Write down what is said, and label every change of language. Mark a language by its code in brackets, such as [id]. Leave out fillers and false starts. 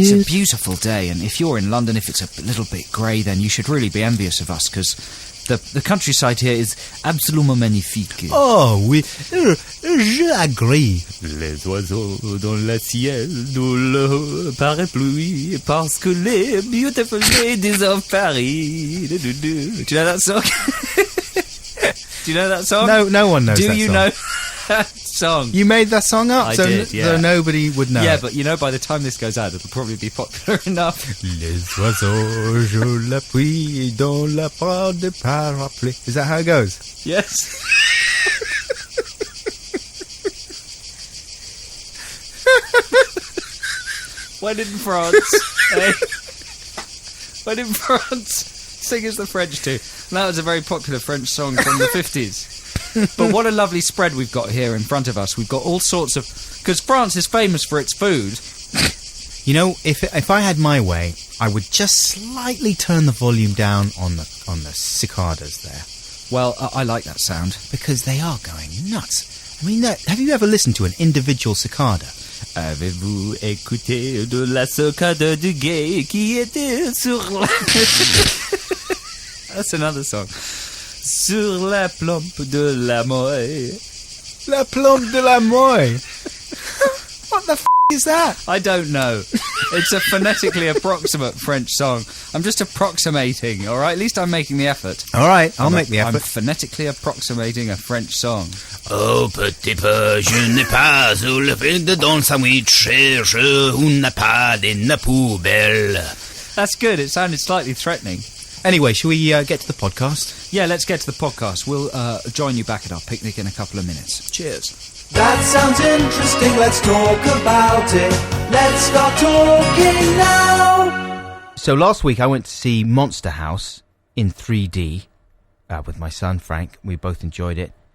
[en] it's a beautiful day, and if you're in London, if it's a little bit grey, then you should really be envious of us, because the countryside here is [fr] absolument magnifique. Oh oui, je [en] agree. [fr] Les oiseaux dans le ciel, dans le parapluie, parce que les [en] beautiful ladies of Paris. Do you know that song? Do you know that song? No one knows that song. Do you know that song? You made that song up, I so did, yeah. nobody would know. Yeah, but you know, by the time this goes out, it'll probably be popular enough. [fr] Les oiseaux, je l'appuie dans la part de parapluie. [en] Is that how it goes? Yes. When in France, eh? When in France, sing as the French do. And that was a very popular French song from the 50s. But what a lovely spread we've got here in front of us. We've got all sorts of... Because France is famous for its food. You know, if I had my way, I would just slightly turn the volume down on the cicadas there. Well, I like that sound. Because they are going nuts. I mean, have you ever listened to an individual cicada? [fr] Avez-vous écouté de la cicada du gay qui était sur la... [en] That's another song. [fr] Sur la plombe de la moille. La plombe de la moille. [en] What the is that? I don't know. It's a phonetically approximate French song. I'm just approximating, all right? At least I'm making the effort. All right, I'll make the effort. I'm phonetically approximating a French song. [fr] Oh, petit peu, je n'ai pas le vide dans le sandwich, et je n'ai pas de poubelle. [en] That's good. It sounded slightly threatening. Anyway, shall we get to the podcast? Yeah, let's get to the podcast. We'll join you back at our picnic in a couple of minutes. Cheers. That sounds interesting, let's talk about it. Let's start talking now. So last week I went to see Monster House in 3D with my son Frank. We both enjoyed it.